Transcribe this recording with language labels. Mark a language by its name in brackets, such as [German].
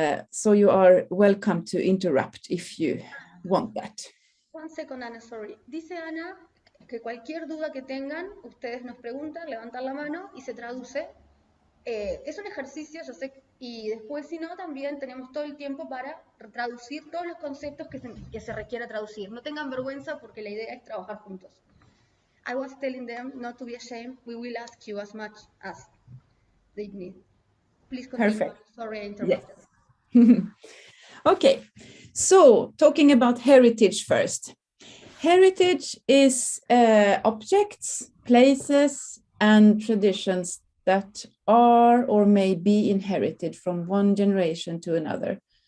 [English] So you are welcome to interrupt if you want that. One second, Ana, sorry. [Spanish] Dice Ana que cualquier duda que tengan, ustedes nos preguntan, levantan la mano y se traduce. Es un ejercicio, yo sé, y después si no, también tenemos todo el tiempo para traducir todos los conceptos que se requiera traducir. No tengan vergüenza porque la idea es trabajar juntos. [English] I was telling them not to be ashamed. We will ask you as much as they need. Please continue. Perfect. Sorry, I interrupted. Yes. Okay, so talking about heritage first. Heritage is objects, places, and traditions that are or may be inherited from one generation to another.